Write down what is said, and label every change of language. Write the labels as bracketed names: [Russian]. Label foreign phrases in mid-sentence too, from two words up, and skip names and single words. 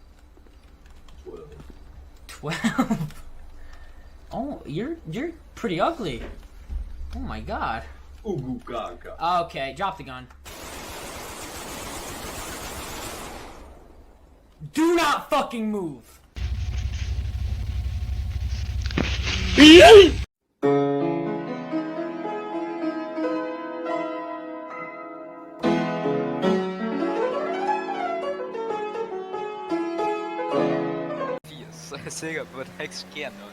[English] 12. 12? Oh, you're pretty ugly. Oh my god. Ooh, gaga. Okay, drop the gun. Do not fucking move! [Danish] Så er jeg sikker på, at der ikke sker noget.